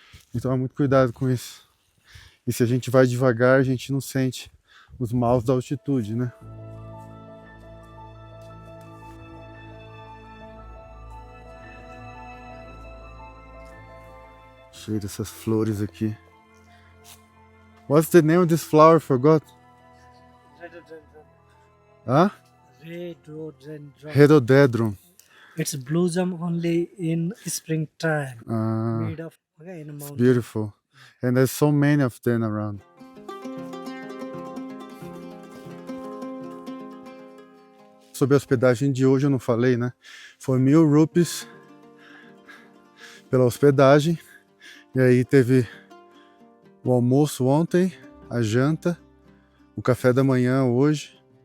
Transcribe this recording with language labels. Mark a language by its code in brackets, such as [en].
[pt] Então toma muito cuidado com isso. E se a gente vai devagar, a gente não sente os maus da altitude, né? Cheio dessas flores aqui. [en] What's the name of this flower? Forgot. Huh? Rhododendron. Rhododendron. It's blossom only in springtime. Made of in a mountain. Beautiful. And there's so many of them around. [pt] Sobre a hospedagem de hoje eu não falei, né? Foi 1.000 rupees pela hospedagem. E aí teve o almoço ontem, a janta, o café da manhã hoje.